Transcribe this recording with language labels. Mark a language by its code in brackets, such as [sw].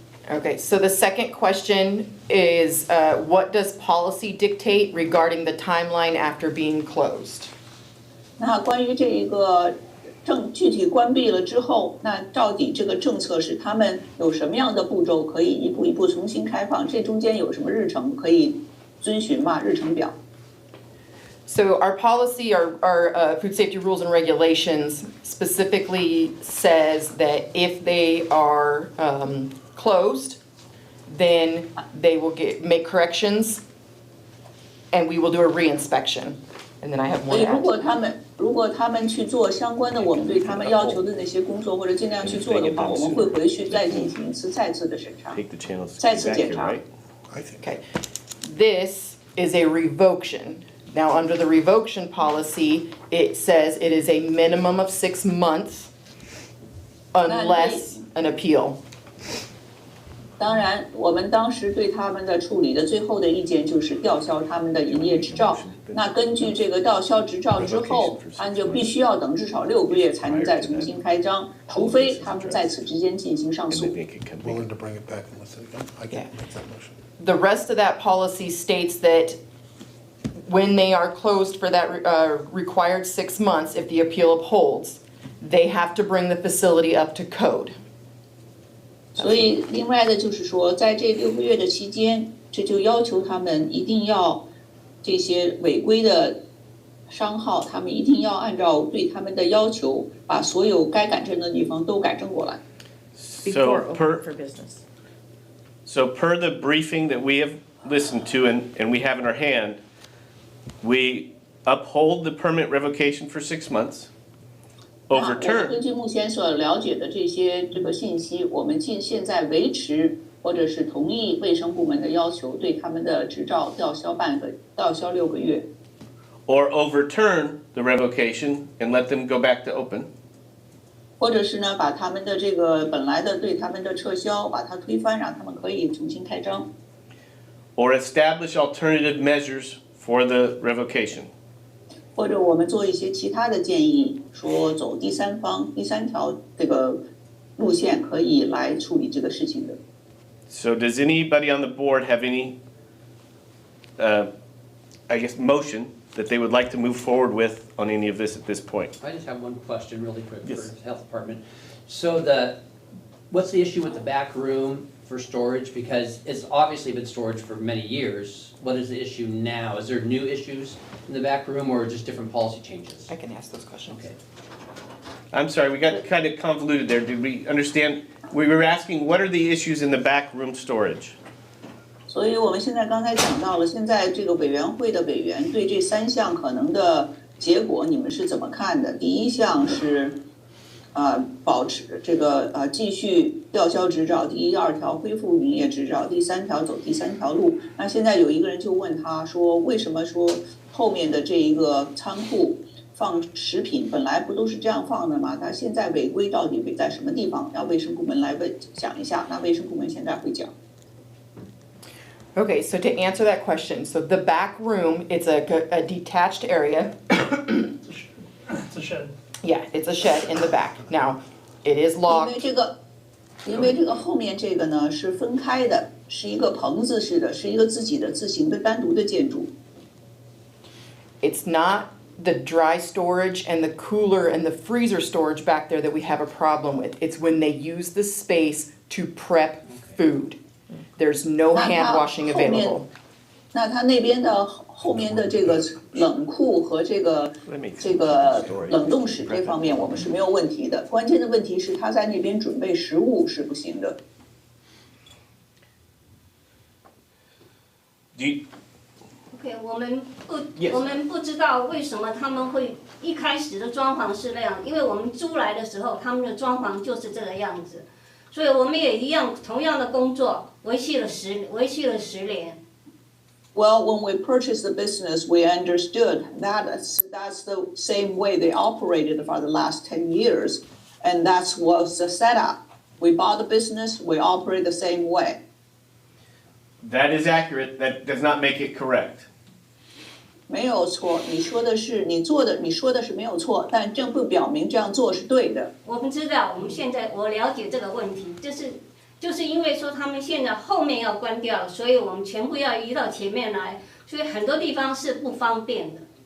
[en] Okay, so the second question is, what does policy dictate regarding the timeline after being closed? [zh] 那关于这一个具体关闭了之后，那到底这个政策是他们有什么样的步骤可以一步一步重新开放？这中间有什么日程可以遵循吗？日程表？ [en] So our policy, our food safety rules and regulations specifically says that if they are closed, then they will make corrections, and we will do a reinspection. And then I have [zh] 所 [en] one [zh] 以 [en] add. [zh] 如果他们去做相关的我们对他们要求的那些工作，或者尽量去做的话，我们会回去再进行一次再次的审查，再次检查。 [en] Okay. This is a revocation. Now, under the revocation policy, it says it is a minimum of 6 months unless an appeal. 当然，我们当时对他们的处理的最后的意见就是吊销他们的营业执照。那根据这个吊销执照之后，他们就必须要等至少6个月才能再重新开张，除非他们在此之间进行上诉。 Willing to bring it back and listen again? I can make that motion. The rest of that policy states that when they are closed for that required 6 months, if the appeal upholds, they have to bring the facility up to code. [zh] 所以，另外的就是说，在这6个月的期间，这就要求他们一定要这些违规的商号，他们一定要按照对他们的要求，把所有该改正的地方都改正过来。 [en] Before So open for business. So per the briefing that we have listened to and we have in our hand, we uphold the permit revocation for 6 months, [zh] 那我们 [en] overturn. [zh] 根据目前所了解的这个信息，我们现在维持或者是同意卫生部门的要求，对他们的执照吊销6个月， [en] Or overturn the revocation and let them go back to open. [zh] 或者是呢把他们的这个本来的对他们的撤销，把它推翻，让他们可以重新开张。 [en] Or establish alternative measures for the revocation. [zh] 或者我们做一些其他的建议，说走第三条这个路线可以来处理这个事情的。 [en] So does anybody on the board have any, I guess, motion that they would like to move forward with on any of this at this point? I just have one question really quick for Yes. the health department. So what's the issue with the back room for storage? Because it's obviously been storage for many years. What is the issue now? Is there new issues in the back room or just different policy changes? I can ask those questions. Okay. I'm sorry, we got kind of convoluted there. Did we understand? We were asking, what are the issues in the back room storage? [zh] 所以我们现在刚才讲到了，现在这个委员会的委员对这3项可能的结果，你们是怎么看的？第一项是，保持这个继续吊销执照，第2条恢复营业执照，第3条走第3条路。那现在有一个人就问他说，为什么说后面的这一个仓库放食品本来不都是这样放的吗？他现在违规到底违在什么地方？让卫生部门来讲一下。那卫生部门现在会讲。 [en] Okay, so to answer that question, so the back room, it's a detached area. It's a shed. Yeah, it's a shed in the back. Now, it is [zh] 因 [en] locked. [zh] 为这个后面这个呢是分开的，是一个棚子式的，是一个自行的单独的建筑。 [en] It's not the dry storage and the cooler and the freezer storage back there that we have a problem with. It's when they use the space to prep food. There's no hand washing available. [zh] 那它那边的后面的这个冷库和这个冷冻室这方面我们是没有问题的，关键的问题是他在那边准备食物是不行的。 OK， 我们不知道为什么他们会一开始的装潢是那样，因为我们租来的时候，他们的装潢就是这个样子，所以我们也一样，同样的工作维系了10年。 [en] Well, when we purchased the business, we understood that that's the same way they operated for the last 10 years, and that was the setup. We bought the business, we operate the same way. That is accurate. That does not make it correct. [zh] 没有错，你说的是你做的，你说的是没有错，但这不表明这样做是对的。我们知道，我们现在我了解这个问题，就是因为说他们现在后面要关掉，所以我们全部要移到前面来，所以很多地方是不方便的。